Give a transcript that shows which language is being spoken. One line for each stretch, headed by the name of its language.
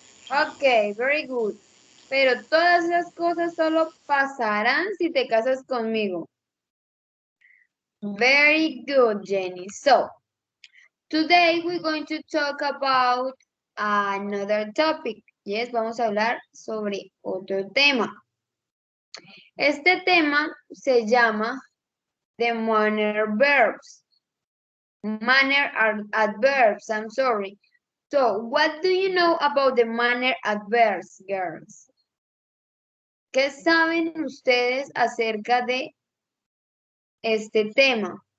English: Okay, very good.
Spanish: Pero todas esas cosas solo pasarán si te casas conmigo.
English: Very good, Jenny. So, today we're going to talk about another topic.
Spanish: Yes, vamos a hablar sobre otro tema. Este tema se llama the manner verbs.
English: Manner adverbs, I'm sorry. So, what do you know about the manner adverbs, girls?
Spanish: ¿Qué saben ustedes acerca de este tema?